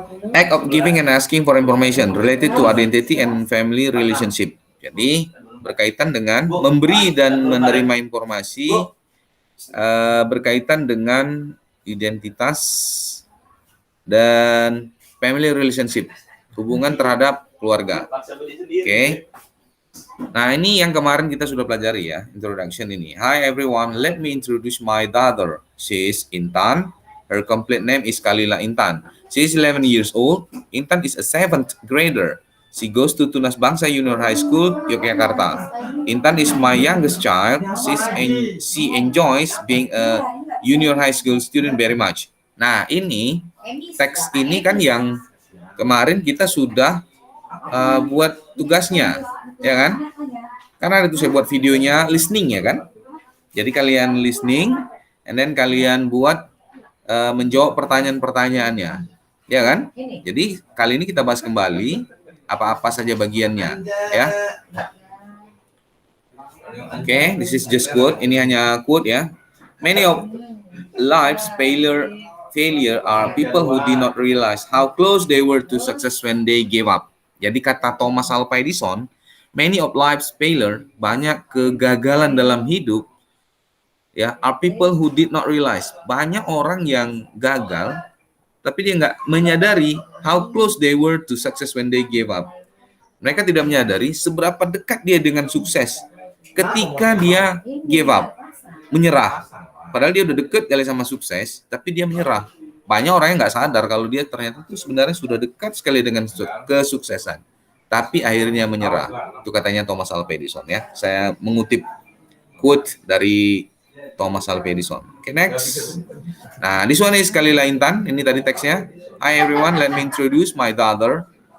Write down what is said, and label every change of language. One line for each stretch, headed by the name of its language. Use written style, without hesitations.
English: Act of giving and asking for information related to identity and family relationship.
Indonesian: Jadi berkaitan dengan memberi dan menerima informasi berkaitan dengan identitas dan family relationship, hubungan terhadap keluarga. Oke. Nah, ini yang kemarin kita sudah pelajari ya, introduction ini.
English: Hi everyone, let me introduce my daughter. She is Intan. Her complete name is Kalila Intan. She is 11 years old. Intan is a 7th grader. She goes to Tunas Bangsa Junior High School, Yogyakarta. Intan is my youngest child. She enjoys being a junior high school student very much.
Indonesian: Nah, ini teks ini kan yang kemarin kita sudah buat tugasnya, ya kan? Karena itu saya buat videonya listening ya kan? Jadi kalian listening,
English: and then
Indonesian: kalian buat menjawab pertanyaan-pertanyaannya, ya kan? Jadi kali ini kita bahas kembali apa-apa saja bagiannya, ya.
English: Oke, this is just quote.
Indonesian: Ini hanya quote ya.
English: Many of life's failure are people who did not realize how close they were to success when they gave up.
Indonesian: Jadi kata Thomas Alva Edison,
English: many of life's failure,
Indonesian: banyak kegagalan dalam hidup, ya,
English: are people who did not realize.
Indonesian: Banyak orang yang gagal, tapi dia nggak menyadari
English: how close they were to success when they gave up.
Indonesian: Mereka tidak menyadari seberapa dekat dia dengan sukses ketika dia give up, menyerah. Padahal dia udah deket kali sama sukses, tapi dia menyerah. Banyak orang yang nggak sadar kalau dia ternyata itu sebenarnya sudah dekat sekali dengan kesuksesan, tapi akhirnya menyerah. Itu katanya Thomas Alva Edison ya. Saya mengutip quote dari Thomas Alva Edison.
English: Okay, next. Nah, this one is Kalila Intan.
Indonesian: Ini tadi teksnya.
English: Hi everyone, let me introduce my daughter.